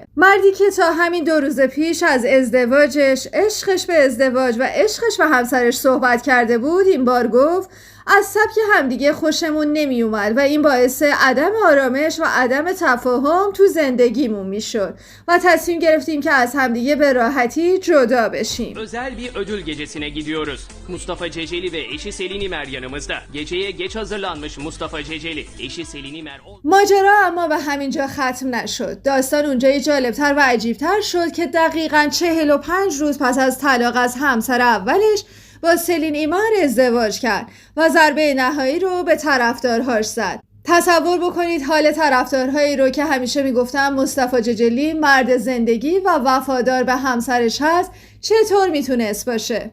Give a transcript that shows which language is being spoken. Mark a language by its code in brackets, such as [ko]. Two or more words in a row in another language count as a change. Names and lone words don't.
[fa] مردی که تا همین 2 روز پیش از ازدواجش، عشقش به ازدواج و عشقش به همسرش صحبت کرده بود، این بار گفت از سبک همدیگه خوشمون نمی اومد و این باعث عدم آرامش و عدم تفاهم تو زندگیمون میشد و تصمیم geriftیم ki az همدیگه به راحتی جدا بشیم. [tr] Özel bir ödül gecesine gidiyoruz. Mustafa Ceceli ve eşi Selini Mer yanımızda. Geceye geç hazırlanmış Mustafa Ceceli, eşi Selini Mer. [fa] ماجرا اما به همینجا ختم نشد. داستان اونجایی جالبتر و عجیبتر شد که دقیقاً 45 روز پس از طلاق از همسر اولش با سلین ایمر ازدواج کرد و ضربه نهایی رو به طرفدارهاش زد. تصور بکنید حال طرفدارهایی رو که همیشه میگفتن مصطفی ججلی مرد زندگی و وفادار به همسرش هست چطور میتونست باشه.